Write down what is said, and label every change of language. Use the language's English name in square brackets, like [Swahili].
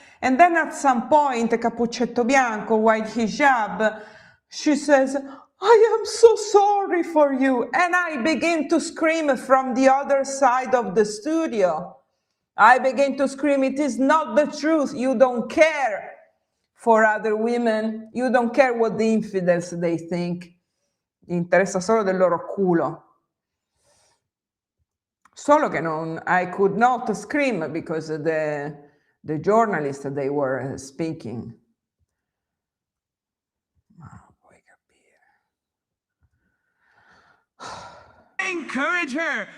[English] And then at some point, Cappuccetto Bianco, white hijab, she says, I am so sorry for you. And I begin to scream from the other side of the studio. I begin to scream, it is not the truth. You don't care for other women. You don't care what the infidels they think. [Italian] Gli interessa solo del loro culo. Solo che [English] I could not scream because the journalists, they were speaking. [Italian] Ma puoi capire. [English] Encourage her.